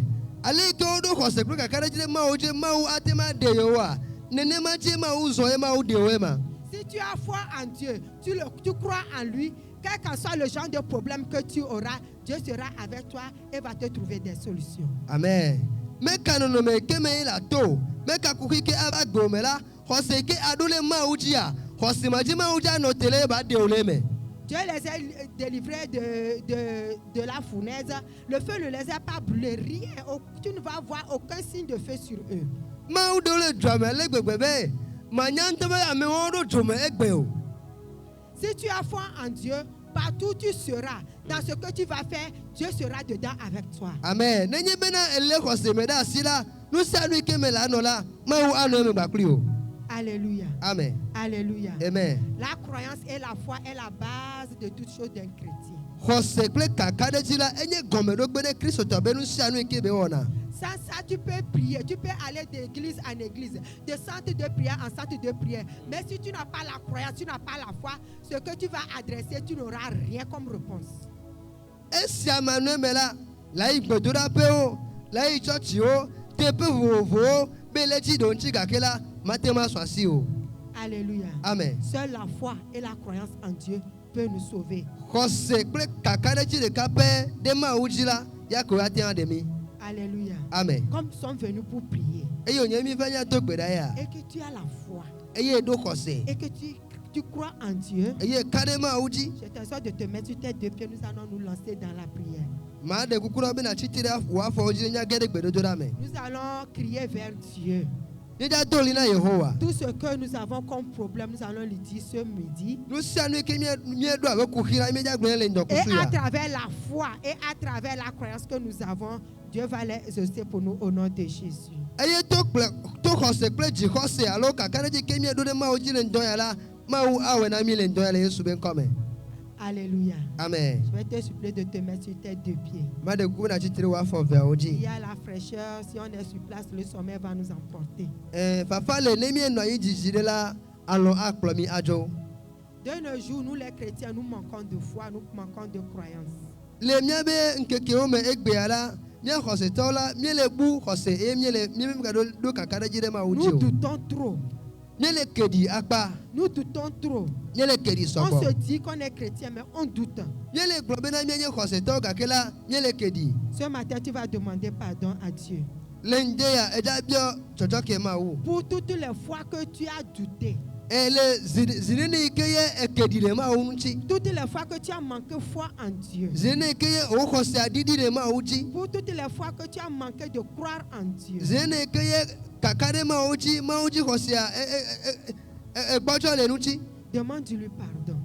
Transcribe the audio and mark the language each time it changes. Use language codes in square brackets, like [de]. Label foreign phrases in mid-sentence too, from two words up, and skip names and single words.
[ee] Ale ke woɖo xɔse kple kaka ɖe dzi ɖe Mawu dzi Mawu ate ma ɖe yewoa nenema dzi Mawu zɔ ye Mawu ɖe wo ema. [fr] Si tu as foi en Dieu, tu crois en lui, quel que soit le genre de problème que tu auras, Dieu sera avec toi et va te trouver des solutions. Amen. [ee] Meka nɔnɔme ke me la to, meka kuki ke aba gbome la, xɔse ke aɖo le Mawu dzia, xɔse ma dzi Mawu dzi anɔ te le ba ɖe wo le me. [fr] Dieu les a délivrés de la fournaise. Le feu ne les a pas brûlés. Rien. Tu ne vas voir aucun signe de feu sur eux. [ee] Mawu ɖo le dzoa me le gbegbe be manya ŋutɔ be amewo ɖo dzo me egbe o. [fr] Si tu as foi en Dieu, partout tu seras, dans ce que tu vas faire, Dieu sera dedans avec toi. Amen. [ee] Nenye bena ele xɔse me ɖe asi la, nu sia nu ke me la anɔ la, Mawu anɔ eme gbakpli o. [fr] Alléluia. Amen. Alléluia. Amen. La croyance et la foi est la base de toute chose d'un chrétien. [ee] Xɔse kple kaka ɖe dzi la enye gɔmeɖokpe ɖe Kristotɔ be nu sia nu ke be wɔna. [fr] Sans ça, tu peux prier, tu peux aller d'église en église, de centre de prière en centre de prière. Mais si tu n'as pas la croyance, tu n'as pas la foi, ce que tu vas adresser, tu n'auras rien comme réponse. [ee] Esia manu me la yi gbedoɖaƒewo, la yi tsɔtsiwo, teƒe vovovowo be le dzi ɖo ŋuti gake la mate ma sɔ asi o. [fr] Alléluia. Amen. Seule la foi et la croyance en Dieu peuvent nous sauver. [ee] Xɔse kple kaka ɖe dzi ɖeka pɛ ɖe Mawu dzi la ya ko ate ŋu aɖe mi. [fr] Alléluia. Amen. Comme nous sommes venus pour prier [ee] Eye wònye mi va nya do gbe ɖa ya. [fr] et que tu as la foi [ee] Eye ɖo xɔse. [fr] et que tu crois en Dieu, [ee] Eye ka ɖe Mawu dzi. [fr] je t'invite de te mettre sur tes 2 pieds, nous allons nous lancer dans la prière. [ee] Maa ɖe kuku ɖe be natsi te ɖe wò afɔwo dzi nya ge ɖe gbedodoɖa me. [fr] Nous allons crier vers Dieu. [ee] Míedza do ɣli na Yehowa. [fr] Tout ce que nous avons comme problème, nous allons lui dire ce midi. [ee] Nu sia nu ke míeɖo abe kuxi la míedza gblɔe le [fr] Et [ee] ŋdɔkusu [fr] à [ee] ya. [fr] travers la foi et à travers la croyance que nous avons, Dieu va les exaucer pour nous au nom de Jésus. [ee] Eye to xɔse kple dzixɔse alo kaka ɖe dzi ke míeɖo ɖe Mawu dzi le ŋdɔ ya la, Mawu awɔe na mí le ŋdɔ ya le Yesu be ŋkɔ me. [fr] Alléluia. Amen. Je vais te supplier de te mettre sur tes 2 pieds. [ee] Ma ɖe kuku be natsi te ɖe wò afɔ eveawo [fr] Il [ee] dzi. [fr] y a la fraîcheur, si on est sur place, le sommeil va nous emporter. [ee] Fafa le ne míenɔ anyi dzidzi ɖe la, alɔ akplɔ mi adzo. [fr] De nos jours, nous les chrétiens, nous manquons de foi, nous manquons de croyance. [ee] Le míabe ŋkekewo me egbea la, mía xɔsetɔwo la, míele bu xɔse eye míega ɖo kaka ɖe dzi ɖe Mawu dzi [fr] Nous [ee] o. [fr] doutons trop. [ee] Míele keɖi akpa, [fr] Nous doutons trop. [ee] míele keɖi [fr] On se [ee] sɔgbɔ. [fr] dit qu'on est chrétien, mais on doute. [ee] Míele gblɔ bena míenye xɔsetɔwo gake la, míele keɖi. [fr] Ce matin, tu vas demander pardon à Dieu. [ee] Le ŋde ya edza biɔ tsɔtsɔke Mawu. [fr] Pour toutes les fois que tu as douté, Toutes les fois que tu as manqué foi en Dieu. Pour toutes les fois que tu as manqué de croire en Dieu. Demande-lui pardon.